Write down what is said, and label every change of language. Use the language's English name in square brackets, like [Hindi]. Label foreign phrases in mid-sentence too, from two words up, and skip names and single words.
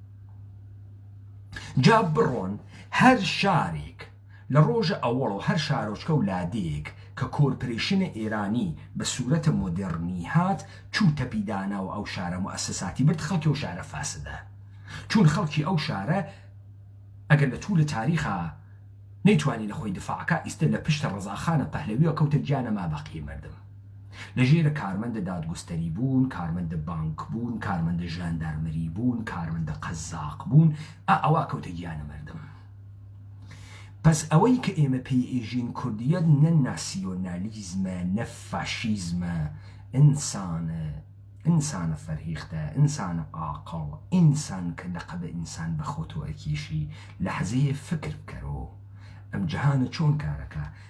[Central Kurdish] جا بڕۆن هەر شارێک لە ڕۆژە ئەوڵ و هەر شارۆچکە و لادەیەک کە کۆرپۆریشنە ئێرانی بە سوورەتە مۆدرنی هات چووتە پیدانا و ئەو شارە موئەسساتی برد خەڵکی ئەو شارە فاسدە چون خەڵکی ئەو شارە ئەگەر لە توولە تاریخە نەیتوانی لە خۆی دفاعکە ئیستە لە پشتە ڕەزاخانە پەهلەویەوە کەوتە گیانە ما بەقیە مردم لەژێرە کارمەندە دادگوستەری بوون کارمەندە بانک بوون کارمەندە ژاندارمەری بوون کارمەندە قەزاق بوون ئەوە کەوتە گیانە مردم پس ئەوەی کە ئێمە پێی ئێژین کوردیەت نە ناسیۆنالیزمە نە فاشیزمە ئینسانە فەرهیختە ئینسانە عاقڵ ئینسان کە لەقەبە ئینسان بە خۆت وەرکێشی لەحزەیە فکر بکەرەوە ئەم جەهانە چۆن کارەکە